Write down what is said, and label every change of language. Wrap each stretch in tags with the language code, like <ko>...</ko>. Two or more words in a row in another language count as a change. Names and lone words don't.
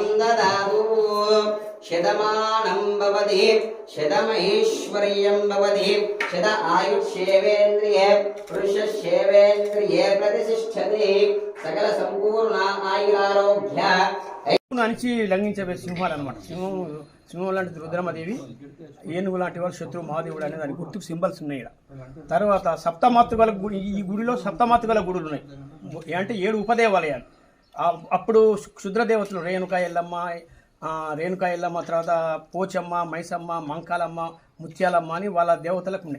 <sa>ददातु शतमानं भवति शतमैश्वर्यं भवति शत आयुष्येवेन्द्रिये पुरुषश्येवेन्द्रिये प्रतिष्ठति सकल संपूर्ण आयुरारोग्य</sa> <te>నుంచి లంఘించే సింహాలు అనమాట. సింహం లాంటిది రుద్రమదేవి, ఏనుగు లాంటి వాళ్ళు శత్రు మహాదేవుడు అనే దాని గుర్తుకు సింబల్స్ ఉన్నాయి. తర్వాత సప్తమాతృకల గుడి, ఈ గుడిలో సప్తమాతృకల గుడులు ఉన్నాయి. అంటే 7 ఉపదేవాలయాలు. అప్పుడు క్షుద్రదేవతలు రేణుకా ఎల్లమ్మ, తర్వాత పోచమ్మ, మైసమ్మ, మంకాలమ్మ, ముత్యాలమ్మ అని వాళ్ళ దేవతలకు ఉన్నాయి.</te>